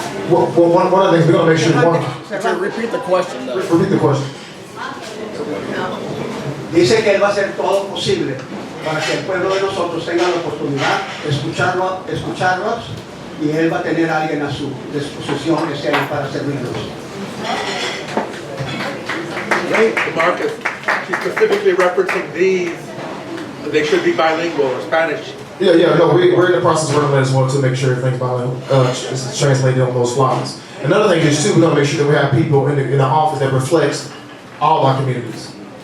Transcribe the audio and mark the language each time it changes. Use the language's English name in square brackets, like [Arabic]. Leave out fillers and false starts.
[English] Well, one of the things we're going to make sure Repeat the question, though. Repeat the question. [Spanish] Dice que él va a hacer todo posible para que el pueblo de nosotros tenga la oportunidad de escucharlos y él va a tener a alguien a su disposición que esté ahí para servirlos. [English] Marcus, she's specifically referencing these, they should be bilingual or Spanish. Yeah, no, we're in the process of working on that as well to make sure everything's is translated on those flyers. Another thing is too, we're gonna make sure that we have people in the office that reflects all our communities.